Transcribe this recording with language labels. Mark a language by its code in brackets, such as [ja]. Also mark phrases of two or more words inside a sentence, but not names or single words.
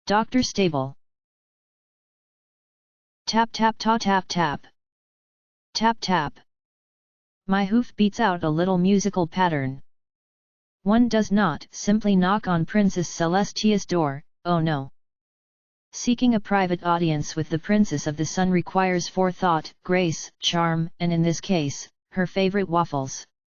[en] Dr. Stable. Tap tap ta tap tap. Tap tap. My hoof beats out a little musical pattern. One does not simply knock on Princess Celestia's door, oh no. Seeking a private audience with the Princess of the Sun requires forethought, grace, charm, and in this case, her favorite waffles.